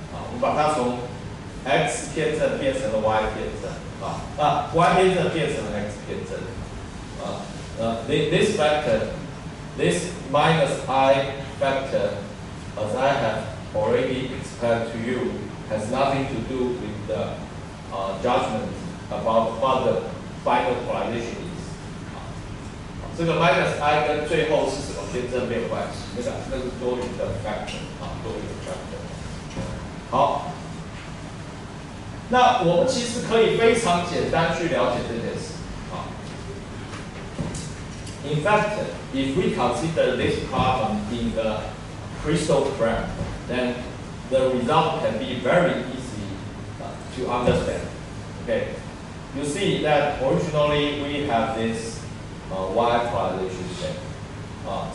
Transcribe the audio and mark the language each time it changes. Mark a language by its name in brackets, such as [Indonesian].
[Chinese] 我们把它从 x 偏正变成了 y 偏正y 偏正变成了 x 偏正 [English] this vector, this minus I vector, as I have already explained to you, has nothing to do with the judgment about what the final polarization is. [Chinese] 这个 minus I 跟最后是什么偏正没有关系，那是多余的 factor 多余的 factor。好，那我们其实可以非常简单去了解这件事。 [English] In fact, if we consider this problem in the crystal frame, then the result can be very easy to understand. Okay, you see that originally we have this y polarization state.